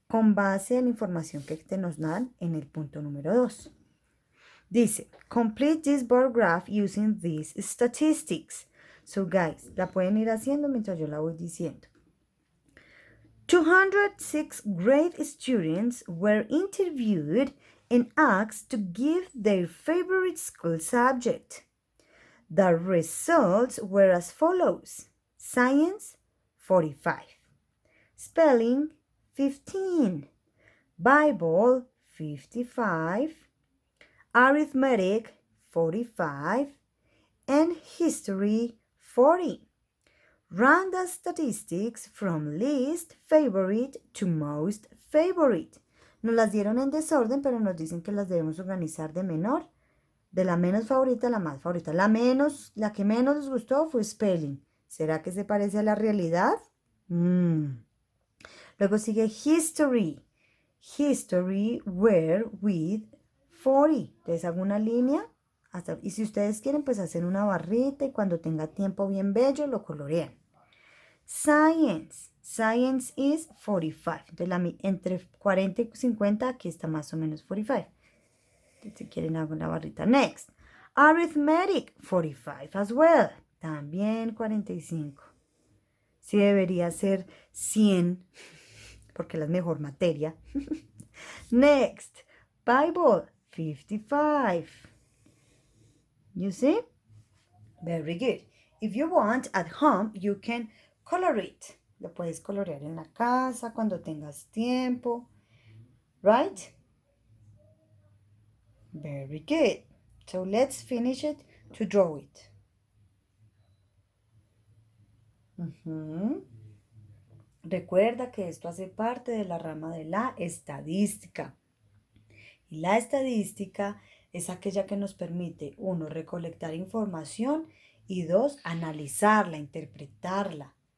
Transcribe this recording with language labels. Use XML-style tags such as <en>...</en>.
<es>Con base en la información que te nos dan en el punto número 2.</es> <en>Dice, complete this bar graph using these statistics. So guys,</en> <es>la pueden ir haciendo mientras yo la voy diciendo.</es> <en>206 grade students were interviewed and asked to give their favorite school subject. The results were as follows. Science, 45. Spelling, 15. Bible, 55. Arithmetic, 45. And history, 40. Rank the statistics from least favorite to most favorite.</en> <es>Nos las dieron en desorden, pero nos dicen que las debemos organizar de la menos favorita a la más favorita. La que menos les gustó fue spelling. ¿Será que se parece a la realidad? Luego sigue</es> <en>history. History were with 40.</en> <es>Entonces hago una línea. Y si ustedes quieren, pues hacen una barrita y cuando tenga tiempo bien bello, lo colorean.</es> <en>Science. Science is 45.</en> <es>Entonces, entre 40 y 50, aquí está más o menos 45. Si quieren, hago una barrita.</es> <en>Next. Arithmetic, 45 as well.</en> <es>También 45. Sí debería ser 100, porque la es mejor materia.</es> <en>Next. Bible, 55. You see? Very good. If you want, at home, you can color it.</en> <es>Lo puedes colorear en la casa cuando tengas tiempo.</es> <en>Right? Very good. So let's finish it to draw it.</en> <es>Recuerda que esto hace parte de la rama de la estadística. Y la estadística es aquella que nos permite, uno, recolectar información y dos, analizarla, interpretarla.</es>